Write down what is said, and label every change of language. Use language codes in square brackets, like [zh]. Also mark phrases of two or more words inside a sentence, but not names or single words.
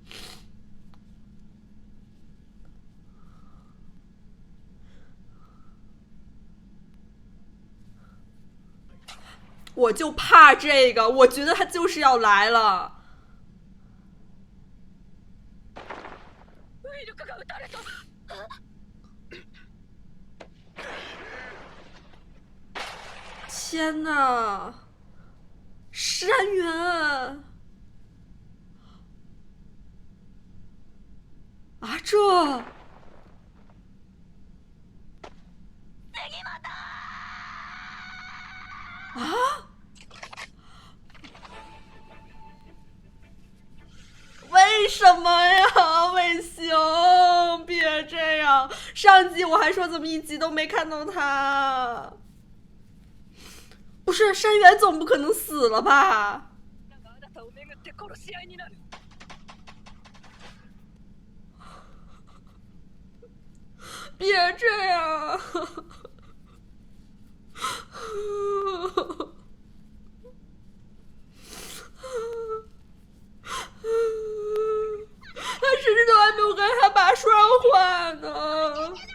[zh] 我就怕这个，我觉得他就是要来了。 [ja] ウイルカが撃たれた。 [zh] 天哪！山原啊，这啊？为什么呀，卫星？别这样！上集我还说怎么一集都没看到他。不是，山原总不可能死了吧？ [ja] あなたを巡って殺し合いになる。 [zh] 别这样！他甚至都还没有跟他爸说上话呢。